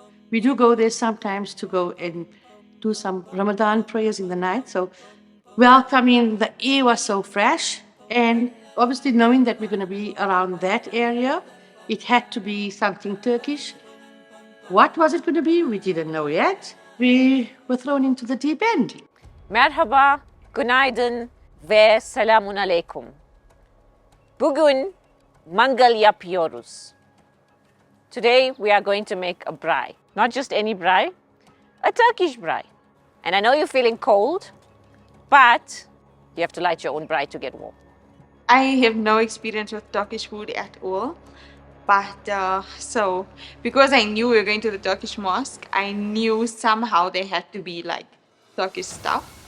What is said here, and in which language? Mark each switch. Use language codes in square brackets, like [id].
[en] We do go there sometimes to go and do some Ramadan prayers in the night. So welcoming, the air was so fresh. And obviously knowing that we're going to be around that area, it had to be something Turkish. What was it going to be? We didn't know yet. We were thrown into the deep end. [tr] Merhaba, günaydın ve selamun aleyküm. Bugün mangal yapıyoruz. [en] Today we are going to make a braai. Not just any braai, a Turkish braai. And I know you're feeling cold, but you have to light your own braai to get warm. I have no experience with Turkish food at all. But so, because I knew we were going to the Turkish Mosque, I knew somehow there had to be like Turkish stuff.